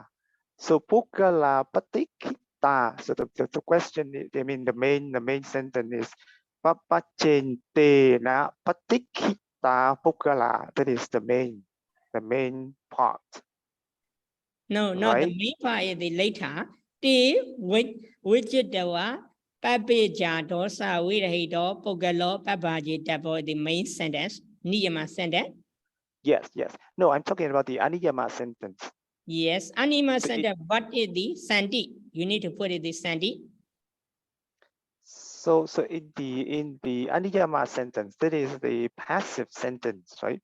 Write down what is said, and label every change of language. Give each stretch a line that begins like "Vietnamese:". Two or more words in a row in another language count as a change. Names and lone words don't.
Pali: So Pukkala Patikkhita.
English: So the question is, I mean the main sentence is
Pali: Pabbajjūpasampadākathā Patikkhita Pukkala.
English: That is the main part. No, not right? the main part is the later.
Pali: Te Vijjitawa pabbajjūpasampadākathā virahito Pukkalo pabbajjūpasampadākathā,
English: the main sentence, niyama sentence. Yes. No, I'm talking about the Aniyama sentence. Yes, anima So sentence. What is the sandi? You need to put it the sandi. So in the Aniyama sentence, that is the passive sentence, right?